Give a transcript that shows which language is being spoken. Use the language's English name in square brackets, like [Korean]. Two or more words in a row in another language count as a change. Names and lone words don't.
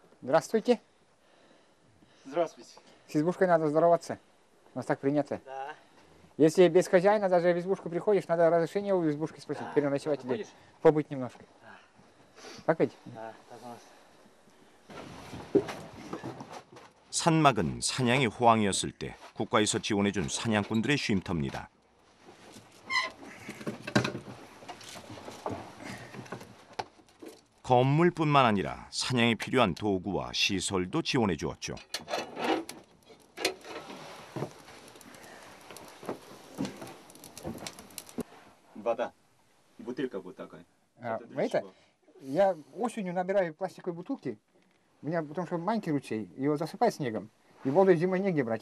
[Russian] Здравствуйте. Здравствуйте. С избушкой надо здороваться. У нас так принято. Да. Если без хозяина даже в избушку приходишь, надо разрешение у избушки спросить, переночевать или побыть немножко. Так ведь? Да, так у нас. [Korean] 산막은 사냥이 호황이었을 때 국가에서 지원해준 사냥꾼들의 쉼터입니다. 건물뿐만 아니라 사냥에 필요한 도구와 시설도 지원해 주었죠. [Russian] Вода. Бутылка вот такая. Я осенью набираю пластиковые бутылки. У меня, потому что маленький ручей, его засыпает снегом. И воду зимой негде брать.